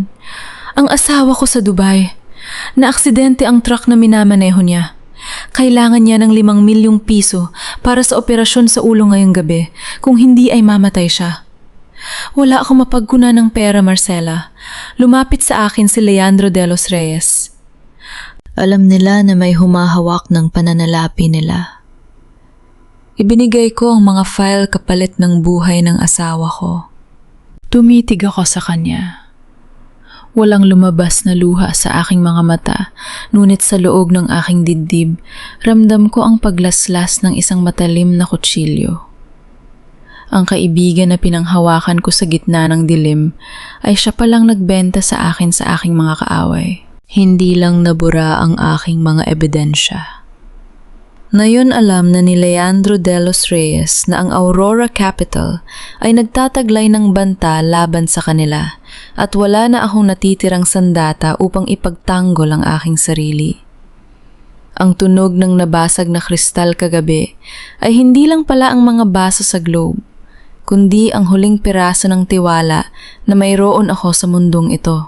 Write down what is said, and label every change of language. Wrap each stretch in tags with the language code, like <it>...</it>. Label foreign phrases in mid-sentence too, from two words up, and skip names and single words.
<tl>Ang asawa ko sa Dubai. Naaksidente ang truck na minamaneho niya. Kailangan niya ng 5 milyong piso para sa operasyon sa ulo ngayong gabi. Kung hindi ay mamatay siya. Wala akong mapagkuna ng pera, Marcela. Lumapit sa akin si Leandro de los Reyes. Alam nila na may humahawak ng pananalapi nila. Ibinigay ko ang mga file kapalit ng buhay ng asawa ko. Tumitig ako sa kanya. Walang lumabas na luha sa aking mga mata, ngunit sa loob ng aking dibdib, ramdam ko ang paglaslas ng isang matalim na kutsilyo. Ang kaibigan na pinanghawakan ko sa gitna ng dilim ay siya palang nagbenta sa akin sa aking mga kaaway. Hindi lang nabura ang aking mga ebidensya. Ngayon alam na ni Leandro de los Reyes na ang Aurora Capital ay nagtataglay ng banta laban sa kanila at wala na akong natitirang sandata upang ipagtanggol ang aking sarili. Ang tunog ng nabasag na kristal kagabi ay hindi lang pala ang mga baso sa globe, kundi ang huling piraso ng tiwala na mayroon ako sa mundong ito.</tl>